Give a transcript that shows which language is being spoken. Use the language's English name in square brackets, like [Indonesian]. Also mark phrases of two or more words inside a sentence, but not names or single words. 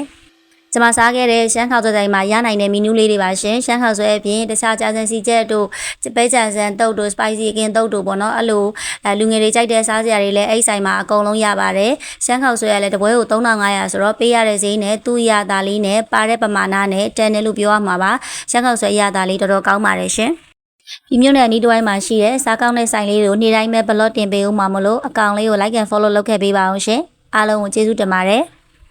[Burmese] ကျမစားခဲ့တဲ့ရှမ်းခေါက်ဆွဲတိုင်းမှာရနိုင်တဲ့မီနူးလေးတွေပါရှင်ရှမ်းခေါက်ဆွဲအပြင်တခြားကြာစံစီချက်တို့ပဲကြံစံတုပ်တို့ spicy အကင်တုပ်တို့ပေါ့နော်အဲ့လိုလူငယ်တွေကြိုက်တဲ့စားစရာတွေလည်းအဲ့ဆိုင်မှာအကုန်လုံးရပါတယ်ရှမ်းခေါက်ဆွဲကလည်းတပွဲကို3500ဆိုတော့ပေးရတဲ့ဈေးနဲ့သူ့ရတာလေးနဲ့ပါတဲ့ပမာဏနဲ့တန်တယ်လို့ပြောရမှာပါရှမ်းခေါက်ဆွဲရတာလေးတော်တော်ကောင်းပါတယ်ရှင်ဒီမျိုးနဲ့အနီးတစ်ဝိုင်းမှာရှိတဲ့စားကောင်းတဲ့ဆိုင်လေးတွေကိုနေ့တိုင်းပဲဘလော့တင်ပေးဦးမှာမလို့အကောင့်လေးကို [English] like and follow [Burmese] လုပ်ခဲ့ပေးပါအောင်ရှင်အားလုံးကိုကျေးဇူးတင်ပါတယ်